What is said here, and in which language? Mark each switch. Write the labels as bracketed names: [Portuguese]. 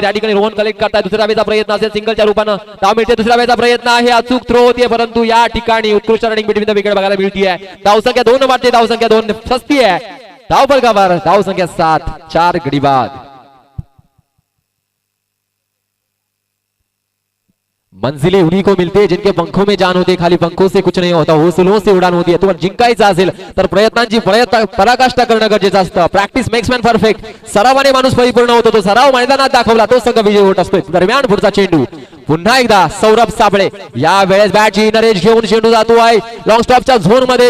[Marathi] त्या ठिकाणी रोहन कलेक्ट करताय. दुसऱ्या वेळेचा प्रयत्न असेल सिंगलच्या रूपानं धाव मिळते. दुसऱ्या वेळेचा प्रयत्न आहे. अचूक थ्रो होतीये परंतु या ठिकाणी उत्कृष्ट रनिंग बिटवीन द विकेट बघायला मिळतीये. धावसंख्या 2 वाटते. धावसंख्या 2 सस्ती आहे. धाव फलकावर धावसंख्या 7, 4 गडी बाद. [Hindi] मंजिलें उन्हीं को मिलती है जिनके पंखों में जान होती है. खाली पंखों से कुछ नहीं होता, हौसलों से उडान होती है. [Marathi] तुम्हाला जिंकायचं असेल तर प्रयत्नांची पराकाष्ठा करणं गरजेचं असतं. [English] Practice makes man perfect. [Marathi] सरावाने माणूस परिपूर्ण होतो. तो सराव मैदानात दाखवला तो संघ विजयी होत असतोय. दरम्यान पुढचा चेंडू. पुन्हा एकदा सौरभ साबळे. या वेळेस बॅटची नरेश घेऊन चेंडू जातो आहे लॉंग स्टॉपच्या झोन मध्ये.